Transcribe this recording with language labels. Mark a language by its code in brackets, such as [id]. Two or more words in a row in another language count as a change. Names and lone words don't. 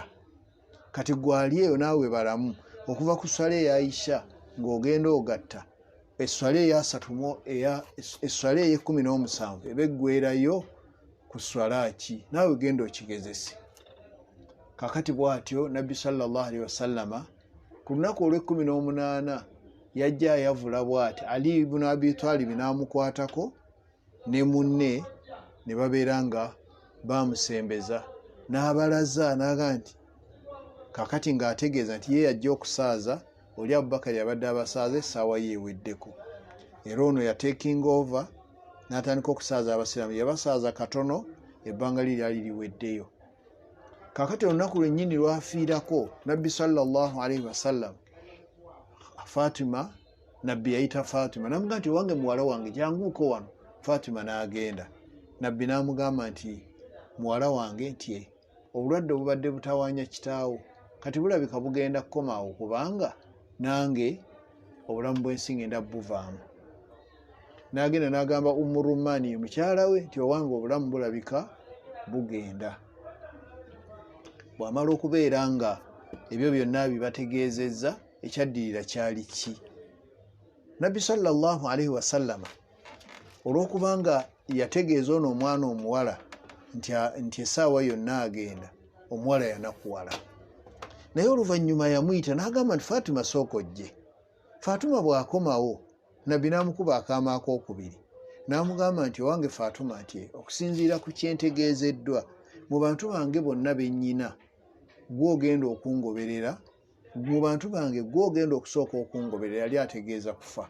[lg] Kati gwali eyo naawe balamu okuva ku sswala eya Aisha ng'ogenda ogatta esswala esswala ey'17 eba eggwerayo ku sswala ki? Naawe genda okigezese. Kakati bw'atyo nabbi [ar] صلى الله عليه وسلم [lg] ku lunaku olw'18 yajja ayavula bw'ati. Ali ibn Abi Talib n'amukwatako ne munne ne babeera nga bamusembeza n'abalaza n'aga nti kakati ng'ategeeza nti ye yajja okusaaza oli Abubakari abadde abasaaza essaawa ye eweddeko. Era ono yatekinga over n'atandika okusaaza abasiraamu. Yabasaaza katono ebbanga lyali liweddeyo. Kakati olunaku lwennyini lwafiirako nabbi [ar] صلى الله عليه وسلم [lg] Fatima, nabbi yayita Fatima n'amugamba nti wange muwala wange janguuko wano. Fatima n'agenda. Nabbi n'amugamba nti muwala wange nti obulwadde obubadde butawaanya kitaawo kati bulabika bugenda kukomaawo kubanga nange obulamu bw'ensi ngenda buvaamu. N'agenda n'agamba Rumani mukyala we nti owange obulamu bulabika bugenda. Bw'amala okubeera nga ebyo byonna bibategeezezza, ekyaddirira kyali ki? Nabbi [ar] صلى الله عليه وسلم [lg] olw'okubanga yategeeza ono omwana omuwala nti essaawa yonna agenda, omuwala yanakuwala. Naye oluvannyuma yamuyita n'agamba nti Fatima sooka ojje. Fatima bw'akomawo nabbi n'amukuba akaama akookubiri n'amugamba nti owange Fatima nti okusinziira ku kyentegeezeddwa mu bantu bange bonna bennyina gw'ogenda okungoberera, mu bantu bange gw'ogenda okusooka okungoberera yali ategeeza kufa.